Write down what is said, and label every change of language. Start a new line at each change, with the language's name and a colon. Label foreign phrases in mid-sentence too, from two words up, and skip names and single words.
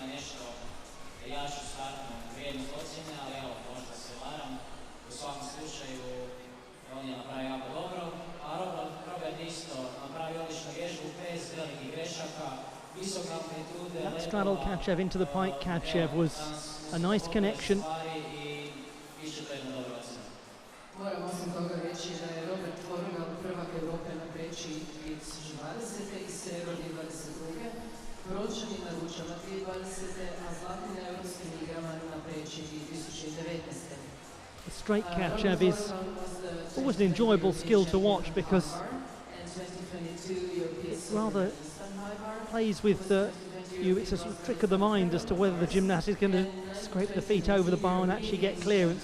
English: That straddle Kachev into the pike Kachev was a nice connection.
Croatian: Moram osim toga reći da je Robert Tvorogal prvak Europe na preći iz 20. i srebrni 22. Brončani na ručama 2020. a zlatni na europskim igrama na preći 2019.
English: The straight Kachev is always an enjoyable skill to watch because it rather plays with you. It's a sort of trick of the mind as to whether the gymnast is going to scrape the feet over the bar and actually get clearance.